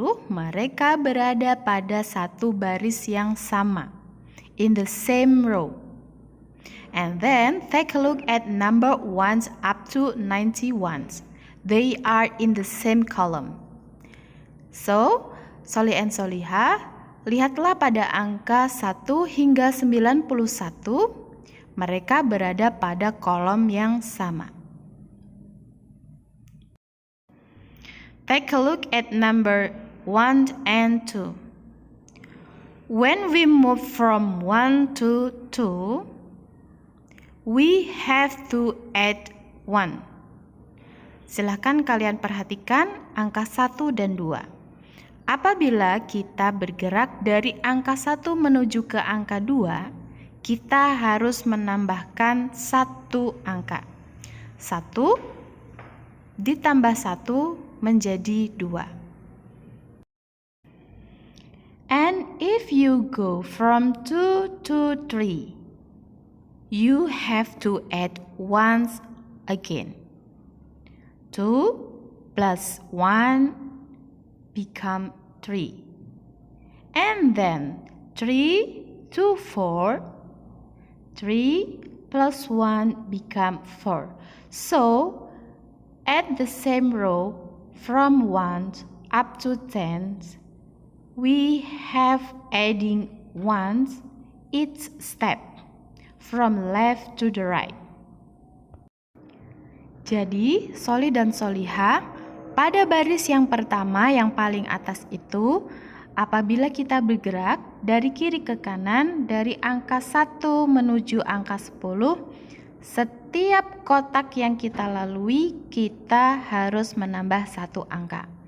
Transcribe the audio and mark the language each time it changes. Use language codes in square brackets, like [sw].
[id] Mereka berada pada satu baris yang sama. [en] In the same row. And then take a look at number 1 up to 91. They are in the same column. [id] So, Soli and Soliha, lihatlah pada angka 1 hingga 91. Mereka berada pada kolom yang sama. [en] Take a look at number 1 and 2. When we move from 1 to 2, we have to add 1. [id] Silahkan kalian perhatikan angka 1 dan 2. Apabila kita bergerak dari angka 1 menuju ke angka 2, kita harus menambahkan 1 angka. 1 ditambah 1 menjadi 2. [en] And if you go from 2 to 3, you have to add 1 again. 2 plus 1 become 3. And then 3 to 4, 3 plus 1 become 4. So, at the same row, from 1 up to 10, we have adding 1 each step, from left to the right. [id] Jadi, Soli dan Soliha, pada baris yang pertama yang paling atas itu, apabila kita bergerak dari kiri ke kanan, dari angka 1 menuju angka 10, setiap kotak yang kita lalui, kita harus menambah 1 angka.